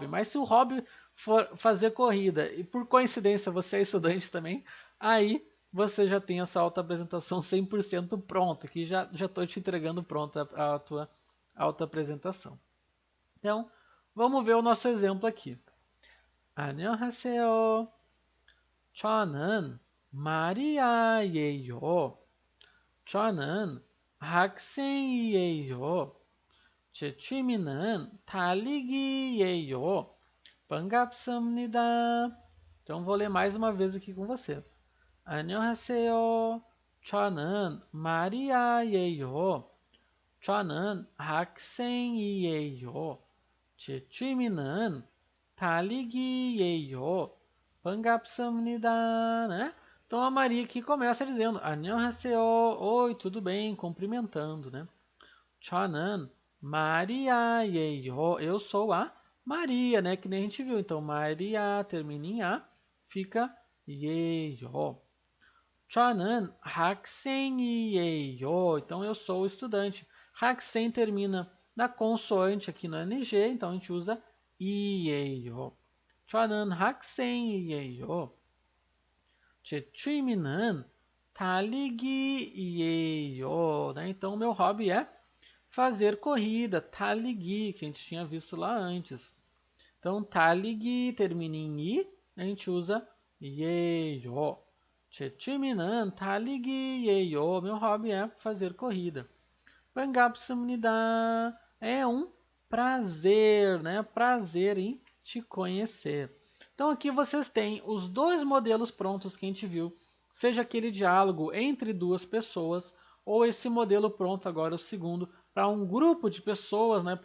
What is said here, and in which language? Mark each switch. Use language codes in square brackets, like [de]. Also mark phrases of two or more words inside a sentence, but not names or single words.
[pt] Mas se o hobby for fazer corrida e por coincidência você é estudante também, aí você já tem a sua autoapresentação 100% pronta, que já estou te entregando pronta a tua autoapresentação. Então, vamos ver o nosso exemplo aqui. [ko] 안녕하세요. 저는 마리아예요. 저는 학생이에요. 제 취미는 달리기예요. 반갑습니다. [pt] Então vou ler mais uma vez aqui com vocês. [ko] 안녕하세요. 저는 마리아예요. 저는 학생이에요. 제 취미는 달리기예요. 반갑습니다, [pt] né? Então a Maria aqui começa dizendo 안녕하세요, oi, tudo bem, cumprimentando, né? [ko] 저는 마리아예요. [pt] Eu sou a Maria, né? Que nem a gente viu. Então Maria termina em a, fica 예요. [ko] 저는 학생이에요. [pt] Então eu sou estudante. 학생 termina na consoante aqui no NG, então a gente usa 이에요. [ko] 저는 학생이에요. 제 취미는 달리기예요. [pt] Né? Então, meu hobby é fazer corrida, 달리기, que a gente tinha visto lá antes. Então, 달리기 termina em i, a gente usa 예요. [ko] 제 취미는 달리기예요. [pt] Meu hobby é fazer corrida. 반갑습니다. É um prazer, né? Prazer em te conhecer. Então aqui vocês têm os dois modelos prontos que a gente viu, seja aquele diálogo entre duas pessoas ou esse modelo pronto agora, o segundo, para um grupo de pessoas, né?